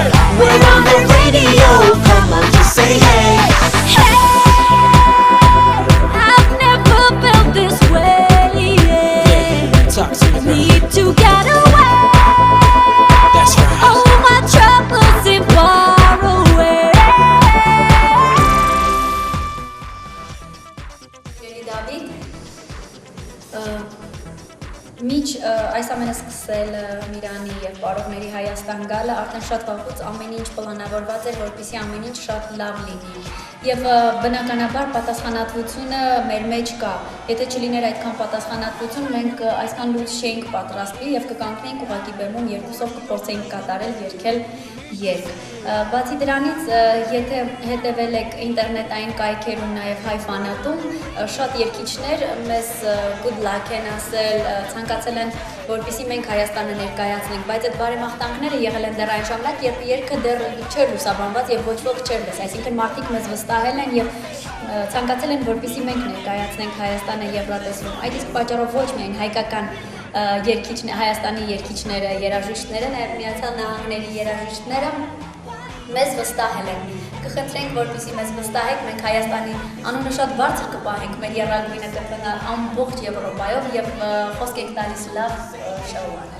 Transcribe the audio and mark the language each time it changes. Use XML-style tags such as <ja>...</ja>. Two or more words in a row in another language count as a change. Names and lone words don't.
<en>We're on the radio, come on, just say hey. Hey, I've never felt this way. Talk to me, girl. Need to get away. That's right. All my troubles seem far away.</en> <hy>Դավիթ, միջ այս ամենը սկսել Միրանի և պարողների Հայաստան գալը, արդեն շատ վաղուց ամեն ինչ պլանավորված էր, որպեսզի ամեն ինչ շատ լավ լինի։ Եվ բնականաբար պատասխանատվությունը մեր մեջ կա։ Եթե չլիներ այդքան պատասխանատվություն, մենք այսքան լույս չէինք պատրաստվի և կկանգնեինք ուղղակի բեմում երկուսով կփորձեինք կատարել, երգել երգ։ Բացի դրանից, եթե հետևել եք ինտերնետային կայքերում, նաև հայ ֆանատում, շատ երգիչներ մեզ</hy> <en>good luck</en> <hy>են ասել, ցանկացել են, որպեսզի մենք Հայաստանը ներկայացնենք, բայց այդ բարեմաղթանքները եղել են դեռ այն ժամանակ, երբ երգը դեռ չէր լուսաբանված եւ ոչ ոք չէր լսել, այսինքն մարդիկ մեզ վստահել են եւ ցանկացել են, որպեսզի մենք ներկայացնենք Հայաստանը Եվրատեսիլում։ Այդ իսկ պատճառով ոչ միայն հայկական Հայաստանի երգիչները, երաժիշտները, նաև Միացյալ Նահանգների երաժիշտները մեզ վստահել են։ Կխնդրենք, որպեսզի մեզ վստահեք, մենք Հայաստանի անունը շատ բարձր կպահենք մեր եռագույնը կտրնալ ամբողջ Եվրոպայով եւ խոսք եք տալիս լավ շոու անել։</hy>